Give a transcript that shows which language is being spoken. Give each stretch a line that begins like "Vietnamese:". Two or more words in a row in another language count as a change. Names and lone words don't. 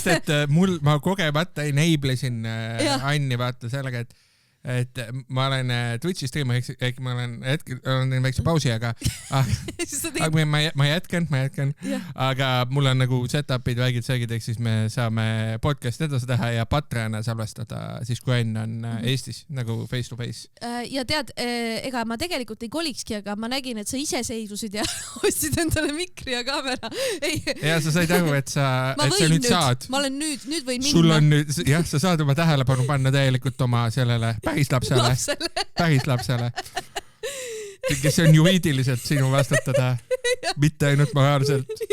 Estonian: Sest et ma kogemata enablesin Anni vaata sellega, et ma olen Twitchi streamer, ehk ma olen väikse pausi, aga ma jätkan, aga mul on nagu setupid, väigid, ehk siis me saame podcast edasi teha ja Patreona salvestada siis, kui Ain on Eestis nagu
English: face to face.
Estonian: Ja tead, ega ma tegelikult ei kolikski, aga ma nägin, et sa ise seisusid ja ostsid endale mikri ja kaamera. Ja sa said aru, et sa nüüd saad. Ma olen nüüd võin minna. Sul on nüüd, sa saad oma tähelepanu panna täielikult oma sellele päris lapsele, kes on juriidiliselt sinu vastutada, mitte ainult moraalselt.